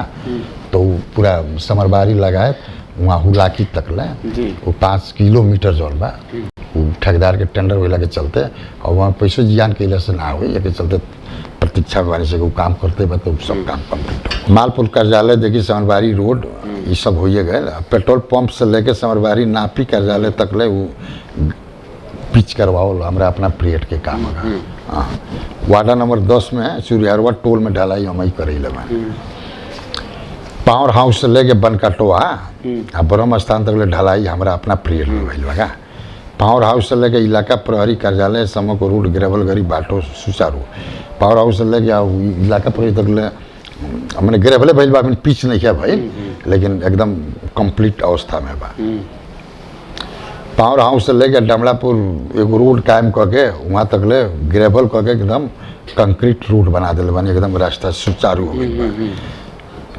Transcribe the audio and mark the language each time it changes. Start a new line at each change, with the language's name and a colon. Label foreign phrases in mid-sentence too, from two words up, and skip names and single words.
Bhojpuri: तो पूरा समरबारी लगाए वहाँ हुलाकी तक ले वो 5 किलोमीटर जौन बा वो ठेकेदार के टेंडर वेला के चलते और वहाँ पैसों जियान कैला से ना हुई के चलते प्रतीक्षा वाले से वो काम करते बा तो सब काम कम्प्लीट हो मालपुर कार्यालय देखिए समरबारी रोड ये सब हो गए
English: petrol pump
Bhojpuri: से लेके समरबारी नापी कार्यालय तक ले वो पिच करवाओ हमारा अपना पीरियड के काम हाँ,
English: ward number
Bhojpuri: 10 में सूर्यहरवा टोल में ढलाई हम ही करेले बानी।
English: power house
Bhojpuri: से लेके बनकाटोआ आ ब्रह्म स्थान तक ले ढलाई हमारा अपना पीरियड में भइल बा का।
English: power house
Bhojpuri: से लेके इलाका प्रहरी कार्यालय
Nepali: समको रोड ग्रेवल गरी बाटो सुचारू।
English: power house
Bhojpuri: से लेके इलाका प्रहरी तक ले हमने ग्रेवले भइल बा, पिच नहीं किया भइल, लेकिन एकदम कंप्लीट अवस्था में बा।
English: power house
Bhojpuri: से लेके डमलापुर एगो रोड कायम करके वहाँ तक ले ग्रेवल करके एकदम
English: concrete road
Bhojpuri: बना दिल बानी, एकदम रास्ता सुचारू हो गई बा।